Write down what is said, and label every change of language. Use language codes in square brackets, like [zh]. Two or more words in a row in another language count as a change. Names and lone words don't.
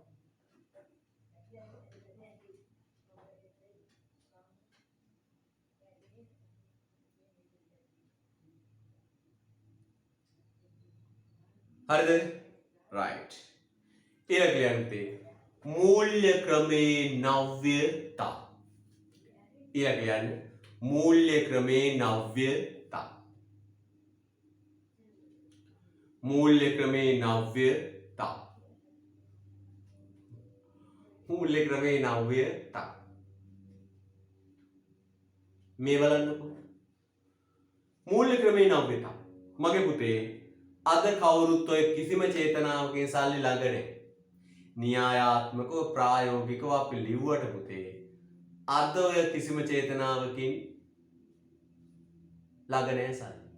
[si] හරිද? right. ඊළඟ ලියන්නේ මූල්‍ය ක්‍රමේ නව්‍යතා. ඊළඟ ලියන්නේ මූල්‍ය ක්‍රමේ නව්‍යතා. මූල්‍ය ක්‍රමේ නව්‍යතා. මූල්‍ය ක්‍රමේ නව්‍යතා. මේ බලන්නකො. मूल्य ක්‍රමේ නව්‍යතා. මගේ පුතේ අද කවුරුත් ඔය කිසිම චේතනාවකින් සල්ලි ළඟ නැහැ. න්‍යායාත්මකව ප්‍රායෝගිකව අපි ලිව්වට පුතේ අද ඔය කිසිම චේතනාවකින් ළඟ නැහැ සල්ලි.